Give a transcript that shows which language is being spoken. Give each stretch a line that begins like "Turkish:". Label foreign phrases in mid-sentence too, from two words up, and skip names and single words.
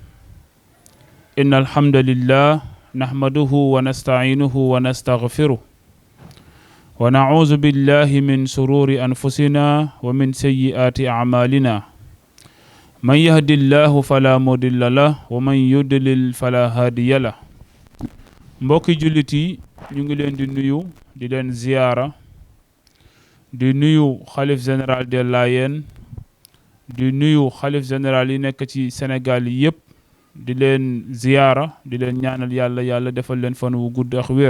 Arabic: إن الحمد لله نحمده ونستعينه ونستغفره ونعوذ بالله من شرور أنفسنا ومن سيئات أعمالنا من يهد الله فلا مضل له ومن يضلل فلا هادي له.
Wolof: mbokki jullit yi ñu ngi leen di nuyu di leen ziyaara di nuyu xalif
French: général des Layènes
Wolof: di nuyu xalif général yi nekk ci Sénégal yi yëpp di leen ziyaara di leen ñaanal yàlla defal leen fan wu gudd ak wér.